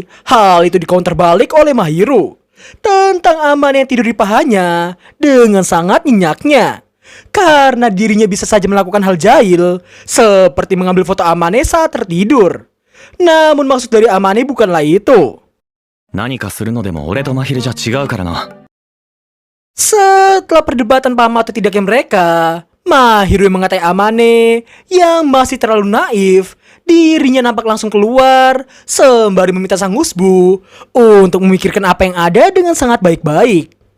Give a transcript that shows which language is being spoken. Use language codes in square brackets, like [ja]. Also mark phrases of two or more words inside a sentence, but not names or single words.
[id] Hal itu dikounter balik oleh Mahiru tentang Amane yang tidur di pahanya dengan sangat nyenyaknya, karena dirinya bisa saja melakukan hal jahil seperti mengambil foto Amane saat tertidur. Namun maksud dari Amane bukanlah itu. [ja] 何かするのでも俺と真昼じゃ違うからな。 [id] Setelah perdebatan paham atau tidaknya mereka, Mahiru yang mengatai Amane yang masih terlalu naif, dirinya nampak langsung keluar sembari meminta sang husbu untuk memikirkan apa yang ada dengan sangat baik-baik.